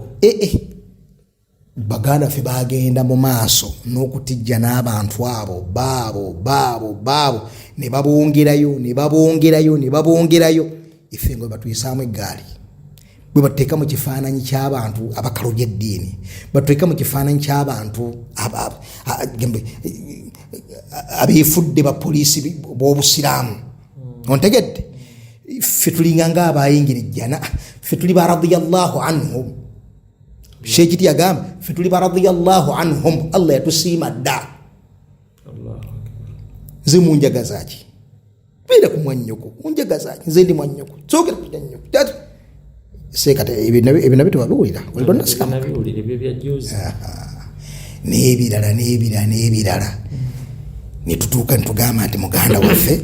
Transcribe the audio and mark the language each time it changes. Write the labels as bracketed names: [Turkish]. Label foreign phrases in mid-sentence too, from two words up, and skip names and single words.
[Ganda] baganda ffe bagenda mu maaso n'okutijja n'abantu abo baabo ne babongerayo ife ngo batuyisaamu eggaali bwe bateeka mu kifaananyi ky'abantu abakalubya eddiini bateeka mu kifaananyi ky'abantu abeefudde bapoliisi b'obusiraamu ontegedde ffe tulinga ng'abayingirijjana ffe tuli ba [Arabic] رضي الله عنهم [Ganda] Sheikh yagamba ffe tuli ba [Arabic] رضي الله عنهم [Ganda] Allah yatusiima dda nze munjagazaki beera ku mwannyoko munjagazaki nze ndi mwannyoko sookera kutya nnyoko sekata ebyo nabyo tewabiwulira n'ebirala ne tutuuka ne tugamba nti muganda waffe